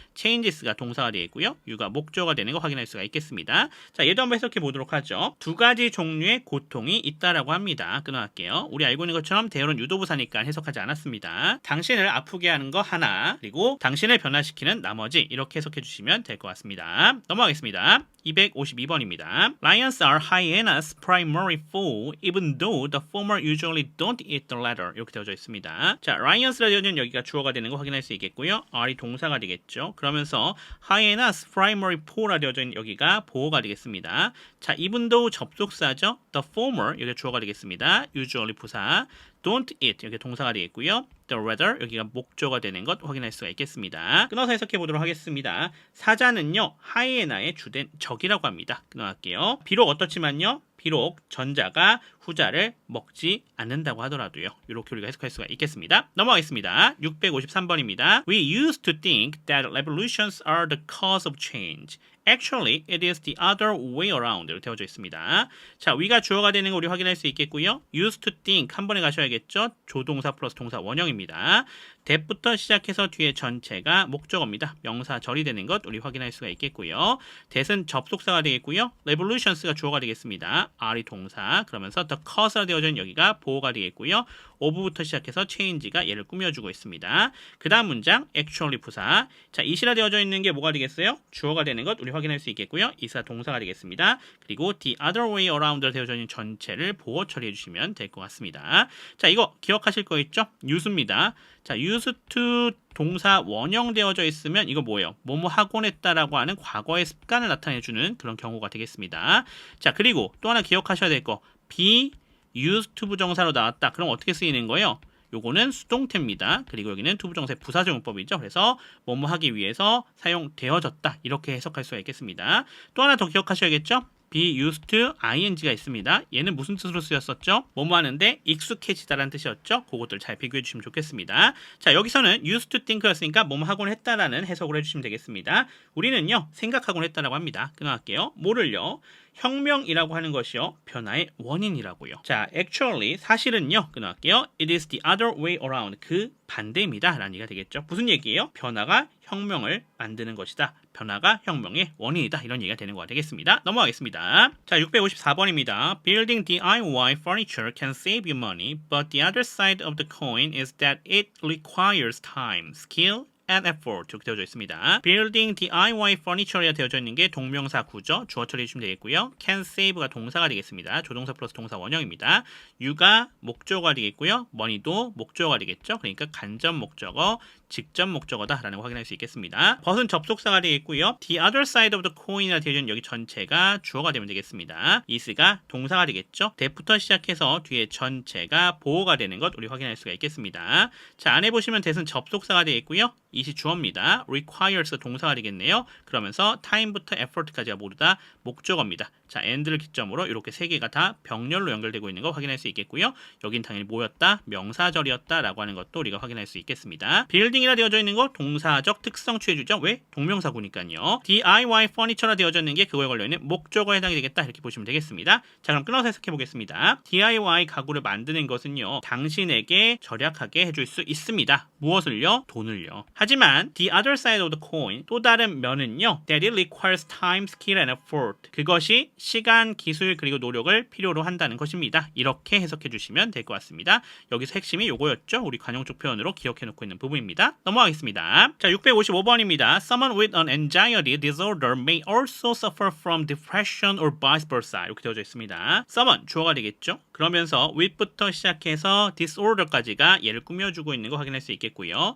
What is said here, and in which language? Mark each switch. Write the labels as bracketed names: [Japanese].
[Korean] changes가 동사가 되어 있고요. you가 목적어가 되는 거 확인할 수가 있겠습니다. 자, 얘도 한번 해석해 보도록 하죠. 두 가지 종류의 고통이 있다라고 합니다. 끊어갈게요. 우리 알고 있는 것처럼 대열은 유도부사니까 해석하지 않았습니다. 당신을 아프게 하는 거 하나, 그리고 당신을 변화시키는 나머지 이렇게 해석해 주시면 될 것 같습니다. 넘어가겠습니다. 252번입니다. [English] Lions are hyenas' primary foe, even though the former usually don't eat the latter. [Korean] 이렇게 되어져 있습니다. 자, Lions라는 여기가 주어가 되는 거 확인할 수 있겠고요. R이 동사가 되겠죠. 그러면서 hyenas' primary foe라 되어져 있는 여기가 보어가 되겠습니다. 자, even though 접속사죠. The former 여기가 주어가 되겠습니다. usually 부사. don't eat 여기 동사가 되겠고요. the rather 여기가 목적어가 되는 것 확인할 수가 있겠습니다. 끊어서 해석해 보도록 하겠습니다. 사자는요 하이에나의 주된 적이라고 합니다. 끊어갈게요. 비록 어떻지만요. 비록 전자가 후자를 먹지 않는다고 하더라도요. 이렇게 우리가 해석할 수가 있겠습니다. 넘어가겠습니다. 653번입니다. [English] We used to think that revolutions are the cause of change. Actually, it is the other way around. [Korean] 이렇게 되어져 있습니다. 자, we가 주어가 되는 거 우리 확인할 수 있겠고요. used to think 한 번에 가셔야겠죠. 조동사 플러스 동사 원형입니다. that부터 시작해서 뒤에 전체가 목적어입니다. 명사절이 되는 것 우리 확인할 수가 있겠고요. that은 접속사가 되겠고요. revolutions가 주어가 되겠습니다. R이 동사 그러면서 the cause가 되어져 있는 여기가 보어가 되겠고요. of부터 시작해서 change가 얘를 꾸며주고 있습니다. 그 다음 문장 actually 부사. 자, is라 되어져 있는 게 뭐가 되겠어요? 주어가 되는 것 우리 확인할 수 있겠고요. is가 동사가 되겠습니다. 그리고 the other way around로 되어져 있는 전체를 보어 처리해 주시면 될 것 같습니다. 자, 이거 기억하실 거 있죠? use입니다. 자, used to 동사 원형 되어져 있으면 이거 뭐예요? 뭐뭐 하곤 했다라고 하는 과거의 습관을 나타내주는 그런 경우가 되겠습니다. 자, 그리고 또 하나 기억하셔야 될 거 be used to 부정사로 나왔다. 그럼 어떻게 쓰이는 거예요? 요거는 수동태입니다. 그리고 여기는 to 부정사의 부사적용법이죠. 그래서 뭐뭐 하기 위해서 사용되어졌다. 이렇게 해석할 수가 있겠습니다. 또 하나 더 기억하셔야겠죠? be used to ing가 있습니다. 얘는 무슨 뜻으로 쓰였었죠? 뭐뭐 하는데 익숙해지다라는 뜻이었죠? 그것들 잘 비교해 주시면 좋겠습니다. 자, 여기서는 used to think였으니까 뭐뭐 하곤 했다라는 해석을 해주시면 되겠습니다. 우리는요 생각하곤 했다라고 합니다. 끊어갈게요. 뭐를요? 혁명이라고 하는 것이요 변화의 원인이라고요. 자, actually 사실은요 끊어갈게요. [English] It is the other way around [Korean] 그 반대입니다 라는 얘기가 되겠죠. 무슨 얘기예요? 변화가 혁명을 만드는 것이다. 변화가 혁명의 원인이다. 이런 얘기가 되는 거가 되겠습니다. 넘어가겠습니다. 자, 654번입니다. [English] Building DIY furniture can save you money, but the other side of the coin is that it requires time, skill, and effort [Korean] 이렇게 되어져 있습니다. Building DIY furniture가 되어져 있는 게 동명사 구죠. 주어 처리해 주시면 되겠고요. Can save가 동사가 되겠습니다. 조동사 플러스 동사 원형입니다. you가 목적어가 되겠고요. money도 목적어가 되겠죠. 그러니까 간접 목적어, 직접 목적어다라는 거 확인할 수 있겠습니다. but은 접속사가 되겠고요. The other side of the coin이라 되어 있는 여기 전체가 주어가 되면 되겠습니다. is가 동사가 되겠죠. that부터 시작해서 뒤에 전체가 보어가 되는 것 우리 확인할 수가 있겠습니다. 자, 안에 보시면 that은 접속사가 되겠고요. it이 주어입니다. requires 동사가 되겠네요. 그러면서 time부터 effort까지가 모두 다 목적어입니다. 자, and를 기점으로 이렇게 세 개가 다 병렬로 연결되고 있는 거 확인할 수 있겠고요. 여긴 당연히 뭐였다? 명사절이었다 라고 하는 것도 우리가 확인할 수 있겠습니다. building building이라 되어져 있는 거 동사적 특성 취해주죠. 왜? 동명사구니까요. DIY furniture라 되어져 있는 게 그거에 걸려있는 목적어에 해당이 되겠다 이렇게 보시면 되겠습니다. 자, 그럼 끊어서 해석해 보겠습니다. DIY 가구를 만드는 것은요, 당신에게 절약하게 해줄 수 있습니다. 무엇을요? 돈을요. 하지만 the other side of the coin, 또 다른 면은요, [English] that it requires time, skill and effort, [Korean] 그것이 시간, 기술 그리고 노력을 필요로 한다는 것입니다. 이렇게 해석해 주시면 될 것 같습니다. 여기서 핵심이 요거였죠. 우리 관용적 표현으로 기억해 놓고 있는 부분입니다. 넘어가겠습니다. 자, 655번입니다. [English] Someone with an anxiety disorder may also suffer from depression or vice versa. [Korean] 이렇게 되어져 있습니다. someone 주어가 되겠죠. 그러면서 with부터 시작해서 disorder까지가 얘를 꾸며주고 있는 거 확인할 수 있겠고요.